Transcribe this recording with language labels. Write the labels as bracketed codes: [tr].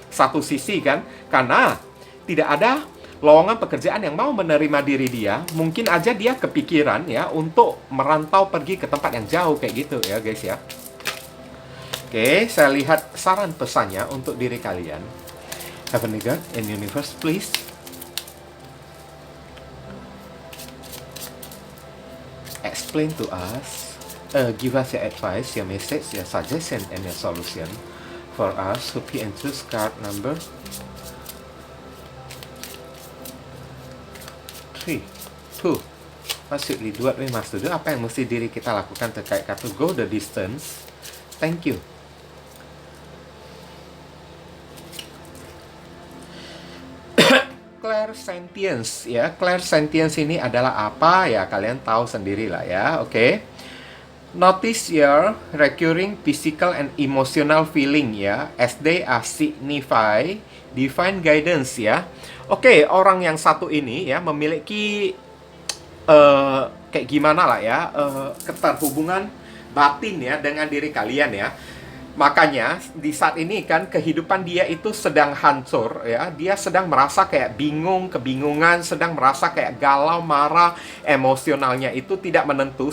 [id] Satu sisi kan, karena tidak ada lowongan pekerjaan yang mau menerima diri dia, mungkin aja dia kepikiran ya untuk merantau pergi ke tempat yang jauh kayak gitu ya guys ya. Oke, saya lihat saran pesannya untuk diri kalian. [en] Heavenly God and Universe, please. Explain to us, give us your advice, your message, your suggestion, and your solution for us who be and choose card number 3, 2. What should we do? What we must do? [id] Apa yang mesti diri kita lakukan terkait kartu go the distance? [en] Thank you. [id] Clairsentience ya. Clairsentience ini adalah apa ya? Kalian tahu sendiri lah ya. Oke. [en] Notice your recurring physical and emotional feeling ya, as they are signify divine guidance ya. [id] Oke, orang yang satu ini ya memiliki kayak gimana lah ya, keterhubungan batin ya dengan diri kalian ya. Makanya di saat ini kan kehidupan dia itu sedang hancur ya. Dia sedang merasa kayak bingung, kebingungan, sedang merasa kayak galau, marah, emosionalnya itu tidak menentu.